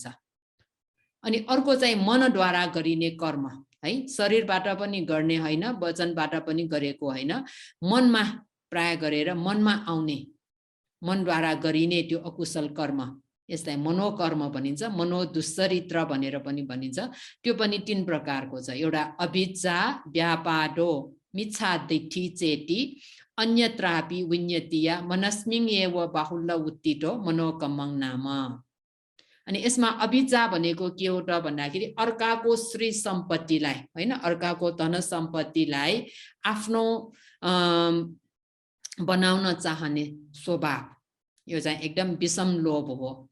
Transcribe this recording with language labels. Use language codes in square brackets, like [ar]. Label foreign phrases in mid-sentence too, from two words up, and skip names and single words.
[ne] अनि अर्को चाहिँ मनद्वारा गरिने कर्म है, शरीरबाट पनि गर्ने होइन, वचनबाट पनि गरेको होइन, मनमा प्राय गरेर मनमा आउने, मनद्वारा गरिने त्यो अकुशल कर्म, यसलाई मनोकर्म भनिन्छ। मनोदुश्चरित्र भनेर पनि भनिन्छ। त्यो पनि 3 प्रकारको छ। [pi] एउटा अभिज्जा, व्यापादो, मिच्छादिठि चेति, अन्यत्रापि विन्यतिया मनस्मिङ एव बाहुल्य उत्तितो मनोकम्मङ नाम। [ne] अनि यसमा अभिज्जा भनेको के हो त भन्दाखेरि अर्काको श्री सम्पत्तिलाई होइन, अर्काको धन सम्पत्तिलाई आफ्नो बनाउन चाहने स्वभाव, यो चाहिँ एकदम विषम लोभ हो।